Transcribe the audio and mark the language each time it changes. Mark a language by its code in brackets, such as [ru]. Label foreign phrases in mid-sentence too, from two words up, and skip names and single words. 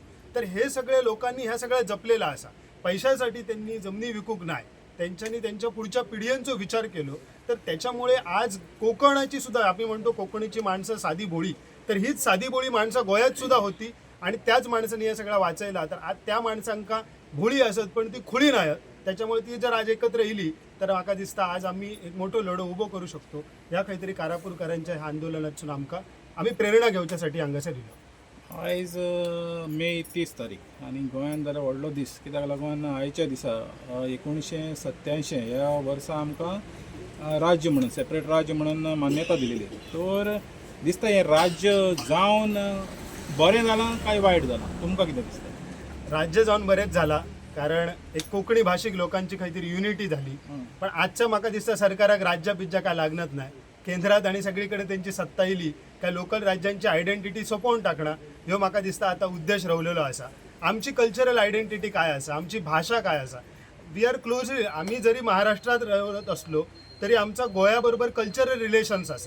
[mr] तर हे सगळे लोकांनी ह्या सगळ्या जपलेला असा. पैशासाठी त्यांनी जमिनी विकूक नाही, त्यांच्यानी त्यांच्या पुढच्या पिढ्यांचा विचार केलो. तर त्याच्यामुळे आज कोकणाची सुद्धा आम्ही म्हणतो कोकणीची माणसं साधी भोळी, तर हीच साधी भोळी माणसं गोव्यात सुद्धा होती आणि त्याच माणसांनी या सगळ्या वाचायला. तर आज त्या माणसांका भोळी असत पण ती खुळी नाही. त्याच्यामुळे ती जर आज एकत्र येयली तर [kok] म्हाका दिसता [mr] आज आम्ही एक मोठो लढो उभो करू शकतो. ह्या काहीतरी कारापूरकरांच्या ह्या आंदोलनातून आम्ही प्रेरणा घेवच्यासाठी हांगासर येयलो. [kok] आयज मे 30 तारीख आणि गोंयांत जाल्यार व्हडलो दीस, कित्याक लागून आयच्या दिसा 1987 ह्या वर्सा आमकां राज्य म्हणून, सेपरेट राज्य म्हणून मान्यता दिलेली. तर दिसता हें राज्य जावन बरें जालां काय वायट जालां? तुमकां कितें दिसता? [mr] राज्य जाऊन बरेच झाला, कारण एक कोकणी भाषिक लोकांची काहीतरी युनिटी झाली. पण आजच्या [kok] म्हाका दिसता सरकाराक [mr] राज्य बिज्जा काय लागणार नाही. केंद्रात आणि सगळीकडे त्यांची सत्ता येयली काय लोकल राज्यांची आयडेंटिटी सोपवून टाकणं ह्यो म्हाका दिसता आता उद्देश रवलेलो असा. आमची [en] cultural identity [mr] काय असा, आमची भाषा काय असा, [en] we are closely, [mr] आम्ही जरी महाराष्ट्रात राहत असलो तरी आमचा गोव्याबरोबर [en] cultural relations [mr] असत.